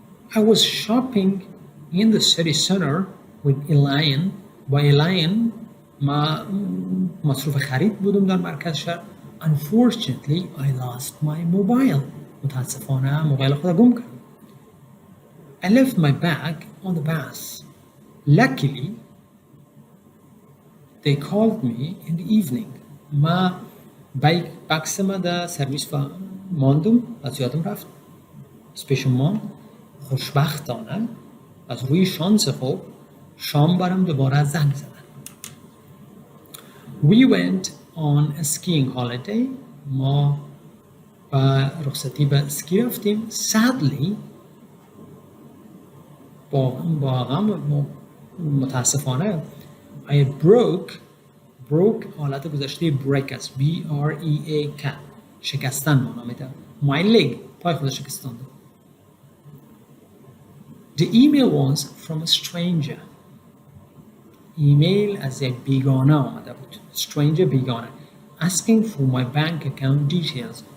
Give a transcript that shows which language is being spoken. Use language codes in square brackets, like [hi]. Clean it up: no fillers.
[en] I was shopping in the city center with Elaine. [fa] با Elaine ما مصروف خرید بودم در مرکز شهر. [en] Unfortunately, I lost my mobile. [fa] متاسفانه موبایل خود گم کردم. [en] I left my bag on the bus. Luckily, they called me in the evening. [fa] ما بکس ما در سرویس ماندم، از یادم رفت. پیشم ماند. خوشبختانه از روی شانس خوب شام برام دوباره زنگ زدن. [en] We went on a skiing holiday. [fa] ما با رخصتی به اسکی رفتیم. [en] Sadly, [fa] با غم متاسفانه [en] I broke [fa] حالت گذشته break است. B-R-E-A-K شکستن معنا میده. [en] My leg [fa] پای خود شکستانده. [en] The email was from a stranger. [fa] ایمیل از یک بیگانه آمده بود. Stranger بیگانه. [en] Asking for my bank account details.